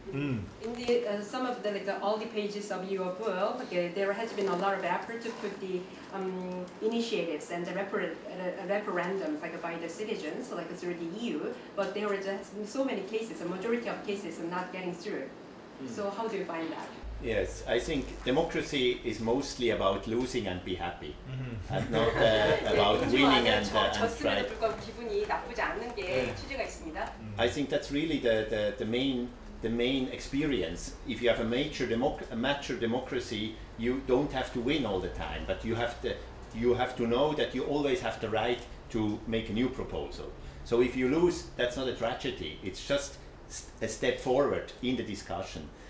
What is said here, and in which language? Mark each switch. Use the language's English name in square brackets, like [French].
[English] in the some of the all the pages of your book, there has been a lot of effort to put the initiatives and the referendums by the citizens, through the EU, but there are just so many cases, a majority of cases are not getting through. So how do you find that? Yes, I think democracy is mostly about losing and be happy, and not about winning and [Korean] 졌음에도 불구하고 기분이 나쁘지 않는 게 취지가 있습니다. [English] I think that's really the main experience. If you have a mature democracy, you don't have to win all the time, but you have to know that you always have the right to make a new proposal. So if you lose, that's not a tragedy. It's just a step forward in the discussion.